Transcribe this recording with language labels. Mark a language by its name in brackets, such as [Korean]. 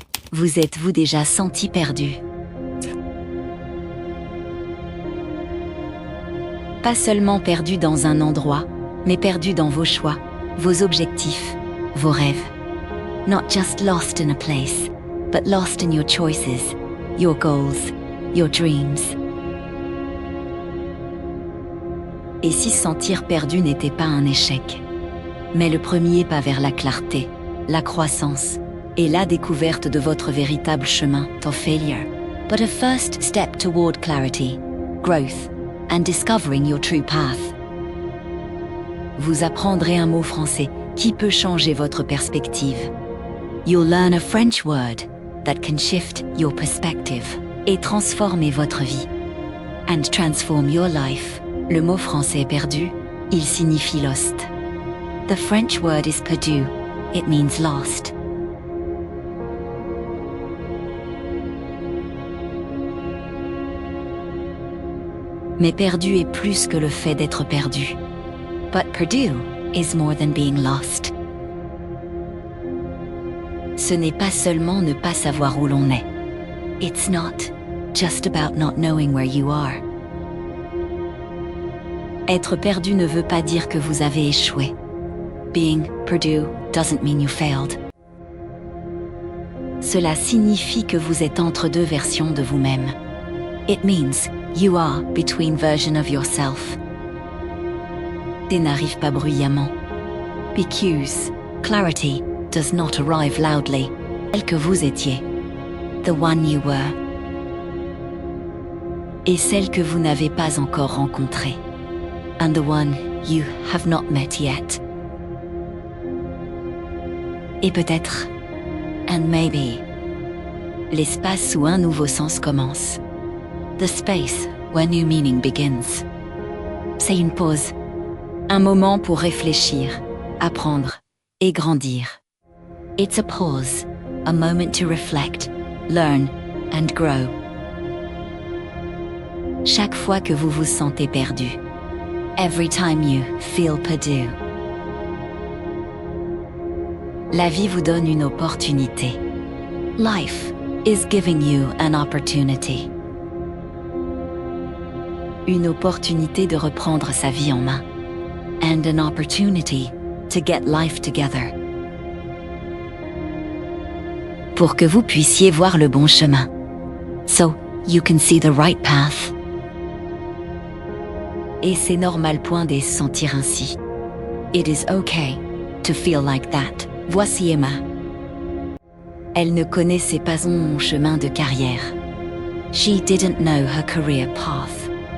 [French] Vous êtes-vous déjà senti perdu? Pas seulement perdu dans un endroit, mais perdu dans vos choix, vos objectifs, vos rêves. [English] Not just lost in a place, but lost in your choices, your goals, your dreams. [French] Et si se sentir perdu n'était pas un échec, mais le premier pas vers la clarté, la croissance et la découverte de votre véritable chemin, [English] to failure, but a first step toward clarity, growth, and discovering your true path. [French] Vous apprendrez un mot français qui peut changer votre perspective. [English] You'll learn a French word that can shift your perspective [French] et transformer votre vie. [English] And transform your life. [French] Le mot français perdu, il signifie lost. [English] The French word is perdu. It means lost. [French] Mais perdu est plus que le fait d'être perdu. [English] But perdu is more than being lost. [French] Ce n'est pas seulement ne pas savoir où l'on est. [English] It's not just about not knowing where you are. [French] Être perdu ne veut pas dire que vous avez échoué. [English] Being perdu doesn't mean you failed. [French] Cela signifie que vous êtes entre deux versions de vous-même. [English] It means you are between version of yourself. [French] Et n'arrive pas bruyamment. [English] Because clarity does not arrive loudly. [French] Tel que vous étiez. [English] The one you were. [French] Et celle que vous n'avez pas encore rencontrée. [English] And the one you have not met yet. [French] Et peut-être, [English] and maybe, [French] l'espace où un nouveau sens commence. [English] The space where new meaning begins. [French] C'est une pause. Un moment pour réfléchir, apprendre et grandir. [English] It's a pause, a moment to reflect, learn and grow. [French] Chaque fois que vous vous sentez perdu. [English] Every time you feel perdu. [French] La vie vous donne une opportunité. [English] Life is giving you an opportunity. [French] Une opportunité de reprendre sa vie en main. [English] And an opportunity to get life together. [French] Pour que vous puissiez voir le bon chemin. [English] So you can see the right path. [French] Et c'est normal point de se sentir ainsi. [English] It is okay to feel like that. [French] Voici Emma. Elle ne connaissait pas son chemin de carrière. [English] She didn't know her career path.